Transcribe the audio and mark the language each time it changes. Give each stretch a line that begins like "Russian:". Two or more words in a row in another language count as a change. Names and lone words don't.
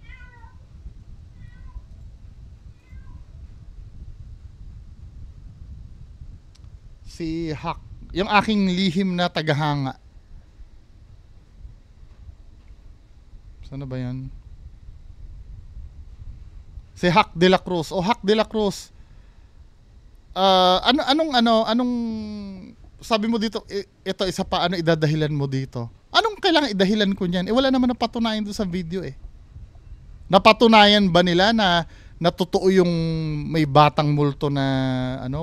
Filipino: Si Hak, yung aking lihim na tagahanga. Saan ba yan? Si Hak de la Cruz. Hak de la Cruz. Anong sabi mo dito, ito isa pa, ano idadahilan mo dito? Anong kailangan idahilan ko niyan? Wala naman napatunayan doon sa video eh. Napatunayan ba nila na totoo yung may batang multo na ano?